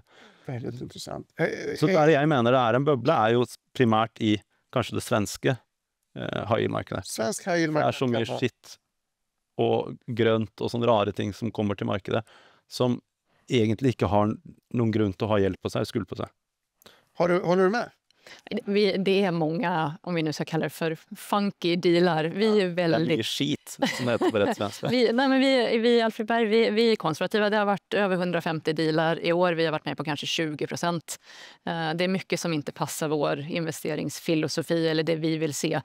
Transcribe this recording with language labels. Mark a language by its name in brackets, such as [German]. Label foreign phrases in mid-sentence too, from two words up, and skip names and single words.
[Swedish] Väldigt intressant. [Norwegian] Så der jeg mener det er en bøble, er jo primært i kanskje det svenske high yield-markedet. [Swedish] Svensk high yield [Norwegian] Det er så mye skitt og grønt og sånne rare ting som kommer til markedet, som egentlig ikke har noen grunn til å ha gjeld på seg, [Swedish] skuld på sig. Håller du med? Det är många, om vi nu ska kalla det för funky dealar. Vi är väldigt... Det är mycket skit, som det heter på rätt svenska. vi i Alfred Berg, vi är konservativa. Det har varit över 150 dealar i år. Vi har varit med på kanske 20%. Det är mycket som inte passar vår investeringsfilosofi eller det vi vill se.